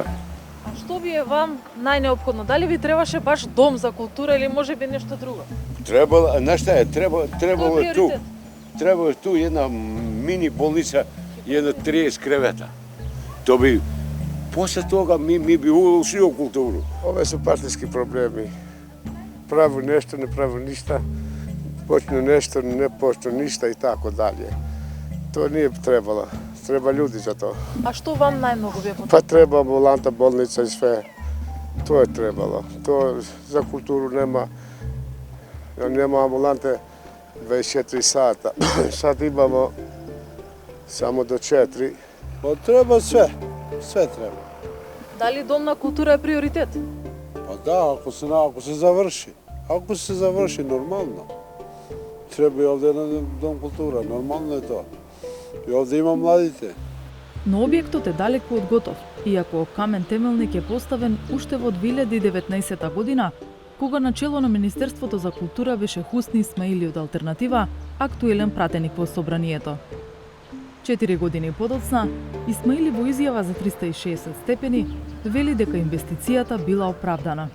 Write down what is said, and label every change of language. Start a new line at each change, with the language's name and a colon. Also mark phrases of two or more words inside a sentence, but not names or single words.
Macedonian: А што ви е вам најнеопходно? Дали ви требаше баш дом за култура или можеби нешто друго?
Serbian: Требало, знаеш шта е, требало е ту. Требало е ту една мини болница и една 30 кревета. То би, после тога ми би улучшило културу. Ove su partijski problemi. Pravu nešto, ne pravu ništa. Počnu nešto, ne počnu ništa i tako dalje. To nije trebalo. Treba ljudi za to.
Macedonian: А што вам најмногу ви е потребно?
Serbian: Pa treba ambulanta, bolnica i sve. To je trebalo. To za kulturu nema ambulante 24 sata. Sad imamo samo do 4. Pa treba sve. Sve treba.
Macedonian: Дали дом на култура е приоритет?
Serbian: Pa da, ako se završi. Ako se završi, normalno. Treba i ovde jedan dom kultura, normalno je to. I ovde ima mladите.
Macedonian: Но објектот е далеку од готов, иако камен темелник е поставен уште во 2019 година, кога на чело на Министерството за култура беше Хусни Исмаили од Алтернатива, актуелен пратеник во собранието. 4 години подоцна, Исмаили во изјава за 360 степени вели дека инвестицијата била оправдана.